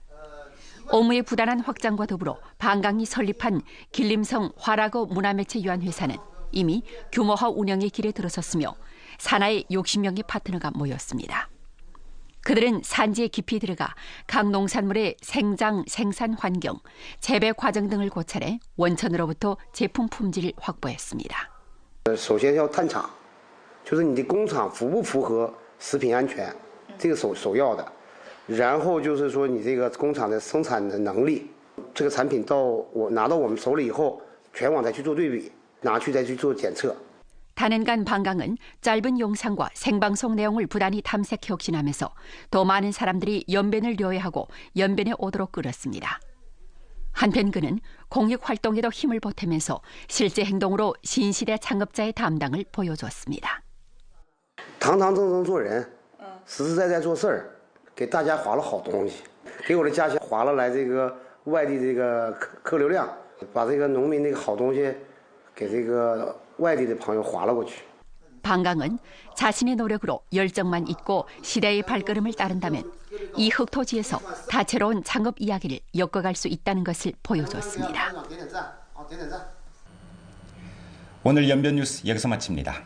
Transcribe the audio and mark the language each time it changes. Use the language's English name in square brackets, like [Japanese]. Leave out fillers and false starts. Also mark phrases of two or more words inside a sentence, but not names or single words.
[Korean] 업무의 부단한 확장과 더불어 방강이 설립한 길림성 화라거 문화매체유한회사는 이미 규모화 운영의 길에 들어섰으며 산하에 60명의 파트너가 모였습니다. 그들은 산지에 깊이 들어가 각 농산물의 생장, 생산 환경, 재배 과정 등을 고찰해 원천으로부터 제품 품질을 확보했습니다. [Chinese] 首先要探厂，就是你的工厂符不符合食品安全，这个首要的。然后就是说你这个工厂的生产的能力，这个产品拿到我们手里以后，全网再去做对比，拿去再去做检测。 [Korean] 단연간 방강은 짧은 영상과 생방송 내용을 부단히 탐색 혁신하면서 더 많은 사람들이 연변을 료해하고 연변에 오도록 끌었습니다. 한편 그는 공익 활동에도 힘을 보태면서 실제 행동으로 신시대 창업자의 담당을 보여줬습니다. [Chinese] 堂堂正正做人，实实在在做事儿，给大家划了好东西，给我的家乡划了来这个外地这个客流量，把这个农民那个好东西给这个 外地的朋友划了过去。 [Korean] 방강은 자신의 노력으로 열정만 있고 시대의 발걸음을 따른다면 이 흑토지에서 다채로운 창업 이야기를 엮어갈 수 있다는 것을 보여줬습니다. 오늘 연변 뉴스 여기서 마칩니다.